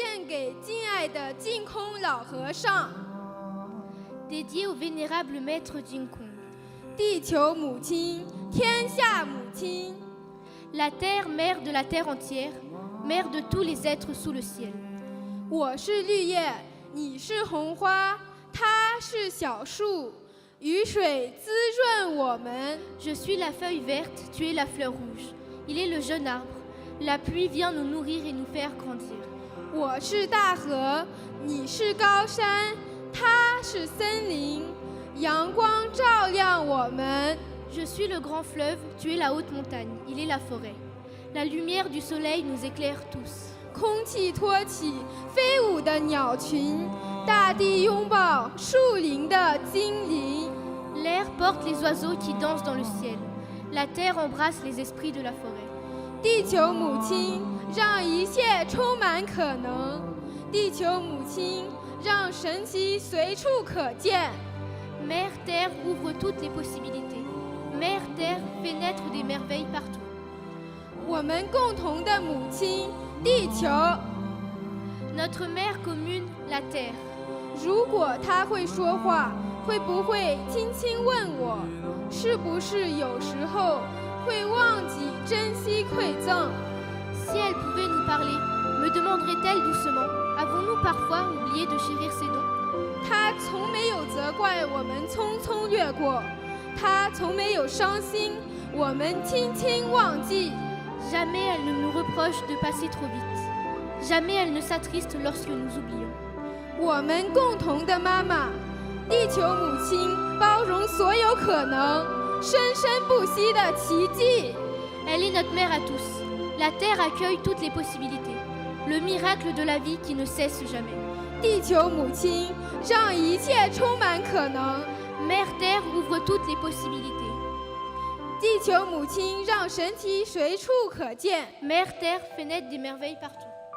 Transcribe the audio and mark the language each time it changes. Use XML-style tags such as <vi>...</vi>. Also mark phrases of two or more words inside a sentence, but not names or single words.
<zh>给敬爱的净空老和尚，</zh> <fr>dédié au vénérable maître Jinkong.</fr> <zh>地球母亲，天下母亲。</zh> <fr>La terre, mère de la terre entière, mère de tous les êtres sous le ciel.</fr> <zh>我是绿叶，你是红花，它是小树，雨水滋润我们。</zh> <fr>Je suis la feuille verte, tu es la fleur rouge. Il est le jeune arbre. La pluie vient nous nourrir et nous faire grandir.</fr> <zh>我是大河，你是高山，它是森林，阳光照亮我们。</zh> <fr>Je suis le grand fleuve, tu es la haute montagne. Il est la forêt. La lumière du soleil nous éclaire tous.</fr> <zh>空气托起飞舞的鸟群，大地拥抱树林的精灵。</zh> <fr>L'air porte les oiseaux qui dansent dans le ciel. La terre embrasse les esprits de la forêt.</fr> <zh>地球母亲让一切充满可能，地球母亲让神奇随处可见。</zh> <fr>Mère Terre ouvre toutes les possibilités. Mère Terre fait naître des merveilles partout.</fr> <zh>我们共同的母亲，地球。</zh> <fr>Notre mère commune, la Terre.</fr> <zh>如果她会说话，会不会轻轻问我，是不是有时候会忘记珍惜馈赠？</zh> <fr>Si elle pouvait nous parler, me demanderait-elle doucement, avons-nous parfois oublié de chérir ses dons?</fr> <zh>她从没有责怪我们匆匆掠过，她从没有伤心，我们轻轻忘记。</zh> <fr>Jamais elle ne nous reproche de passer trop vite. Jamais elle ne s'attriste lorsque nous oublions.</fr> <zh>我们共同的妈妈，地球母亲包容所有可能，生生不息的奇迹。</zh> <fr>Elle est notre mère à tous. La Terre accueille toutes les possibilités. Le miracle de la vie qui ne cesse jamais.</fr> <zh>地球母亲让一切充满可能，</zh> <fr>Mère Terre ouvre toutes les possibilités.</fr> <zh>地球母亲让神奇随处可见。</zh> <fr>Mère Terre fait naître des merveilles partout.</fr>